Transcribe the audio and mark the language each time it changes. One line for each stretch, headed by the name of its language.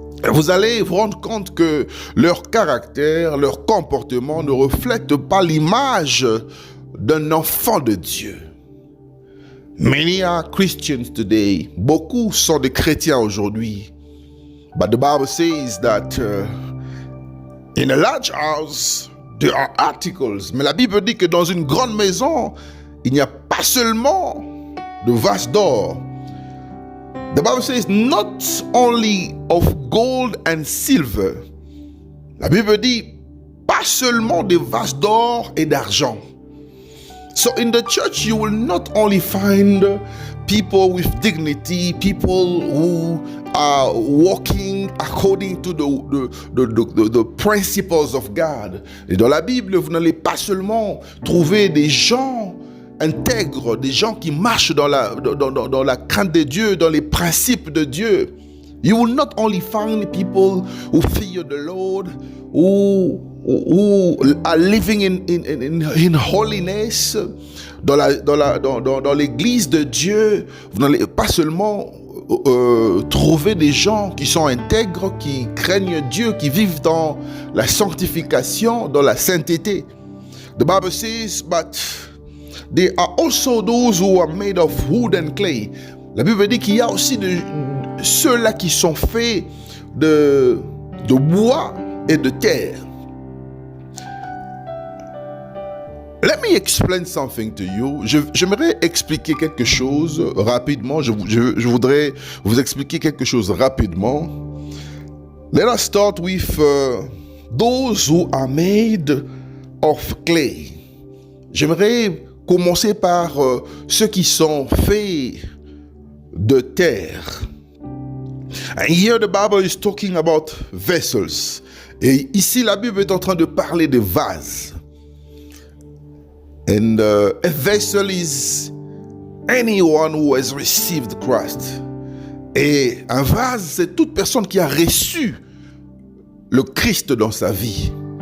French: Vous allez vous rendre compte que leur caractère, leur comportement ne reflète pas l'image d'un enfant de Dieu.
English: Many are Christians today.
French: Beaucoup sont des chrétiens aujourd'hui.
English: But the Bible says that in a large house, there are articles.
French: Mais la Bible dit que dans une grande maison, il n'y a pas seulement de vases d'or.
English: The Bible says not only of gold and silver.
French: La Bible dit pas seulement des vases d'or et d'argent.
English: So in the church you will not only find people with dignity, people who are walking according to the principles of God.
French: Et dans la Bible, vous n'allez pas seulement trouver des gens intègres, des gens qui marchent dans la crainte de Dieu, dans les principes de Dieu.
English: You will not only find people who fear the Lord, who are living in holiness,
French: dans l'église de Dieu. Vous n'allez pas seulement trouver des gens qui sont intègres, qui craignent Dieu, qui vivent dans la sanctification, dans la sainteté.
English: The Bible says, but there are also those who are made of wood and clay.
French: La Bible dit qu'il y a aussi ceux-là qui sont faits de bois et de terre.
English: Let me explain something to you.
French: J'aimerais expliquer quelque chose rapidement. Je voudrais vous expliquer quelque chose rapidement.
English: Let us start with those who are made of clay.
French: J'aimerais commencer par ceux qui sont faits de terre.
English: And here the Bible is talking about vessels.
French: Et ici la Bible est en train de parler de vases.
English: And a vessel is anyone who has received Christ.
French: Et un vase, c'est toute personne qui a reçu le Christ dans sa vie.